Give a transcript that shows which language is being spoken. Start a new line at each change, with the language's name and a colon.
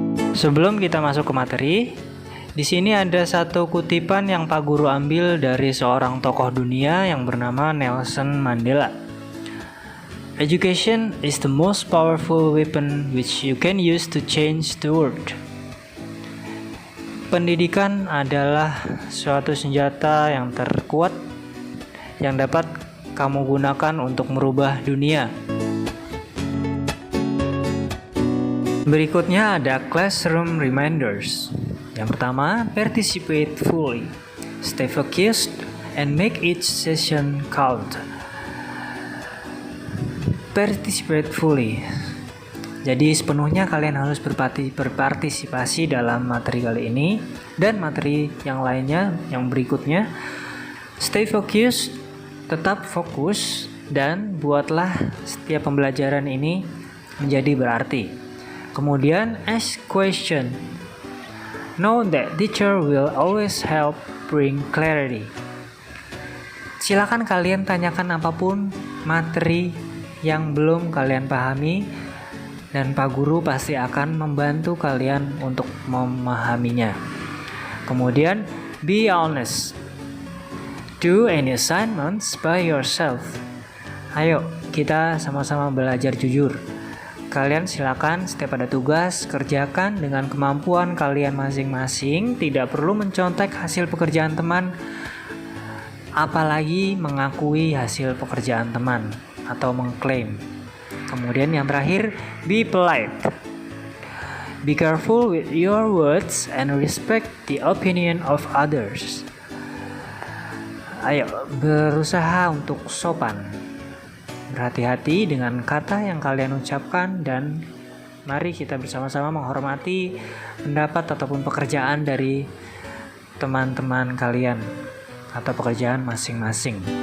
Indonesian: Sebelum kita masuk ke materi, di sini ada satu kutipan yang Pak Guru ambil dari seorang tokoh dunia yang bernama Nelson Mandela.
English: Education is the most powerful weapon which you can use to change the world.
Indonesian: Pendidikan adalah suatu senjata yang terkuat yang dapat kamu gunakan untuk merubah dunia. Berikutnya ada classroom reminders. Yang pertama,
English: participate fully, stay focused, and make each session count. Participate fully.
Indonesian: Jadi sepenuhnya kalian harus berpartisipasi dalam materi kali ini dan materi yang lainnya yang berikutnya.
English: Stay focused,
Indonesian: tetap fokus, dan buatlah setiap pembelajaran ini menjadi berarti. Kemudian
English: ask question. Know that teacher will always help bring clarity.
Indonesian: Silakan kalian tanyakan apapun materi yang belum kalian pahami dan Pak Guru pasti akan membantu kalian untuk memahaminya. Kemudian
English: be honest. Do any assignments by yourself.
Indonesian: Ayo kita sama-sama belajar jujur. Kalian silakan setiap ada tugas, kerjakan dengan kemampuan kalian masing-masing, tidak perlu mencontek hasil pekerjaan teman, apalagi mengakui hasil pekerjaan teman atau mengklaim. Kemudian yang terakhir,
English: be polite. Be careful with your words and respect the opinion of others.
Indonesian: Ayo, berusaha untuk sopan. Berhati-hati dengan kata yang kalian ucapkan dan mari kita bersama-sama menghormati pendapat ataupun pekerjaan dari teman-teman kalian atau pekerjaan masing-masing.